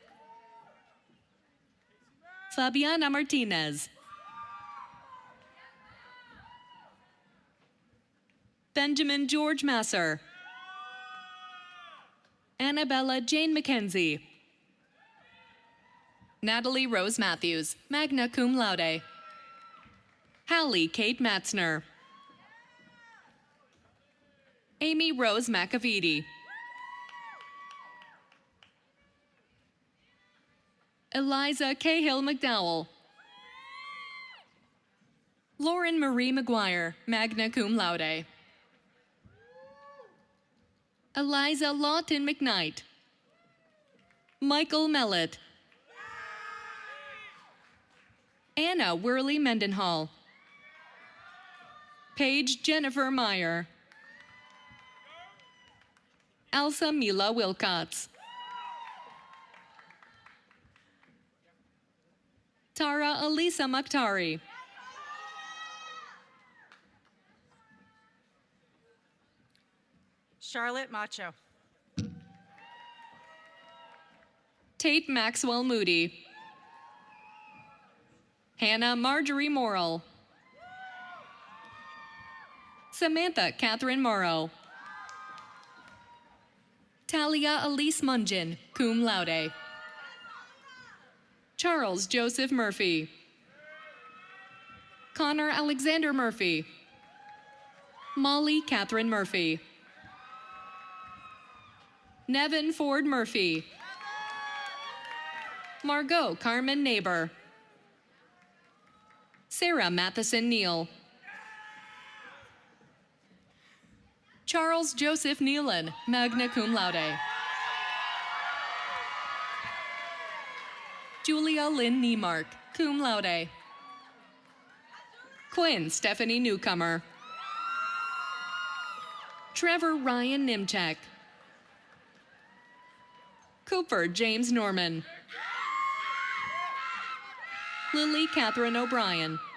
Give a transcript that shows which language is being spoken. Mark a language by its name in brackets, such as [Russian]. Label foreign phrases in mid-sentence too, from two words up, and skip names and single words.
[English] Fabiana Martinez. Benjamin George Masser. Annabella Jane McKenzie. Natalie Rose Matthews, [Latin] magna cum laude. [English] Hallie Kate Matzner. Amy Rose McAveety. Eliza Cahill McDowell. Lauren Marie McGuire, [Latin] magna cum laude. [English] Eliza Lawton McKnight. Michael Mellett. Anna Worley Mendenhall. Paige Jennifer Meyer. Elsa Mila Wilcots. Tara Elisa Makhtari. Charlotte Macho. Tate Maxwell Moody. Hannah Marjorie Morrill. Samantha Catherine Morrow. Talia Elise Mungin, [Latin] cum laude. [English] Charles Joseph Murphy. Connor Alexander Murphy. Molly Catherine Murphy. Nevin Ford Murphy. Margot Carmen Neighbor. Sarah Matheson Neal. Charles Joseph Nealon, [Latin] magna cum laude. [English] Julia Lynn Niemark, [Latin] cum laude. [English] Quinn Stephanie Newcomer. Trevor Ryan Nimchek. Cooper James Norman. Lily Catherine O'Brien.